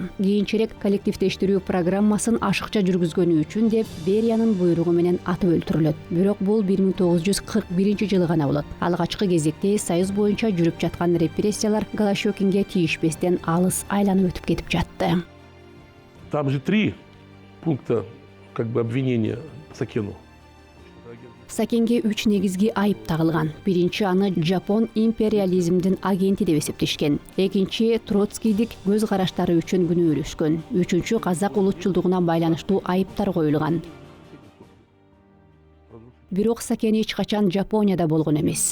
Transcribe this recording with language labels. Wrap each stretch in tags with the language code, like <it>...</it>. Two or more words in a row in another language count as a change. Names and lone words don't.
<ky>Кийинчерээк коллективдештирүү программасын ашыкча жүргүзгөнү үчүн деп Бериянын буйругу менен атып өлтүрүлөт. Бирок бул 1941 жылы гана болот. Алгачкы кезекте Союз боюнча жүрүп жаткан репрессиялар Голощёкинге тийишпестен алыс айланып өтүп кетип жатты.</ky> <ru>Там же 3 пункта обвинения Сакену.</ru> <ky>Сакенге 3 негизги айып тагылган. Биринчи, аны Жапон империализмдин агенти деп эсептешкен. Экинчи, Троцкийдик көз караштары үчүн күнөөлөшкөн. Үчүнчү, казак улутчулдугуна байланыштуу айыптар коюлган. Бирок Сакен эч качан Жапонияда болгон эмес.</ky>